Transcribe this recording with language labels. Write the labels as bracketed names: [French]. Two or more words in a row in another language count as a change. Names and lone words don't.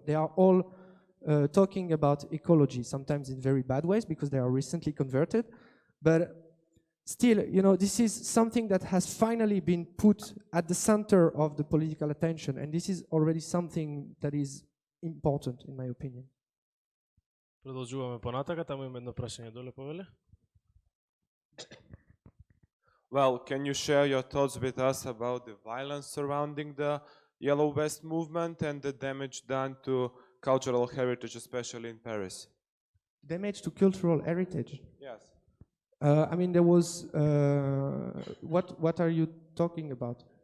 [English] They are all talking about ecology, sometimes in very bad ways because they are recently converted. But still, you know, this is something that has finally been put at the center of the political attention, and this is already something that is important, in my opinion. [Macedonian] Продолжуваме понатака, таму има едно прашање доле повеле. [English] Well, can you share your thoughts with us about the violence surrounding the Yellow Vest movement and the damage done to cultural heritage, especially in Paris? Damage to cultural heritage? Yes. I mean, there was, what are you talking about?